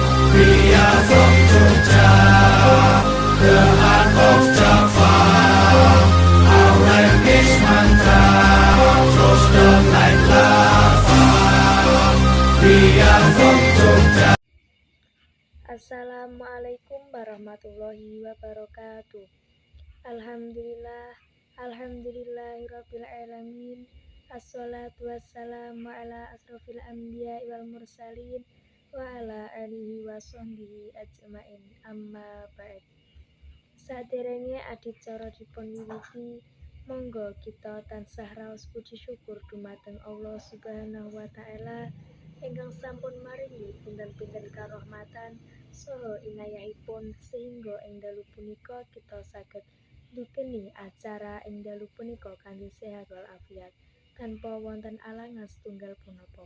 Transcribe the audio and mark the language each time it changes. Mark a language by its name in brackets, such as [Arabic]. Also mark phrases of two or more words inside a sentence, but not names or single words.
[English] We are from Jogja, the heart of Java. Our English mantra flows down like lava. We are from Jogja. [Arabic] السلام عليكم ورحمة الله وبركاته. الحمد لله، الحمد لله رب العالمين. والصلاة والسلام على أشرف الأنبياء والمرسلين وعلى آله وصحبه أجمعين. أما بعد. [Javanese] Saderenge adicara dipun wiwiti, monggo kita tansah raos puji syukur dumateng Allah [Arabic] سبحانه وتعالى [Javanese] ingkang sampun maringi pinten-pinten karahmatan saha inayahipun sehingga ing dalu punika kita saged dukeni acara ing dalu punika kanthi sehat walafiat tanpa wonten alangan setunggal punapa.